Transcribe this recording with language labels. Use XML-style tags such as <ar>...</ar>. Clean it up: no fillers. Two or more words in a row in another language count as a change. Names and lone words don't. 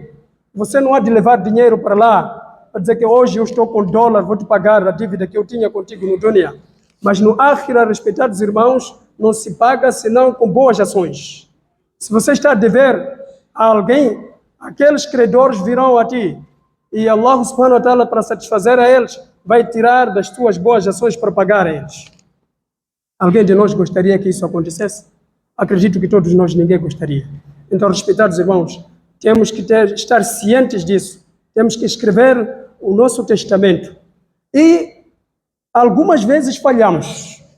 <pt>Você não há de levar dinheiro para lá, para dizer que hoje eu estou com dólar, vou te pagar a dívida que eu tinha contigo no dunya. Mas no ákhira, respeitados irmãos, não se paga senão com boas ações. Se você está a dever a alguém, aqueles credores virão a ti.</pt> <ar>E الله سبحانه وتعالى,</ar> <pt>para satisfazer a eles, vai tirar das tuas boas ações para pagar a eles. Alguém de nós gostaria que isso acontecesse? Acredito que todos nós, ninguém gostaria. Então, respeitados irmãos, temos que estar cientes disso. Temos que escrever o nosso testamento. E algumas vezes falhamos.</pt>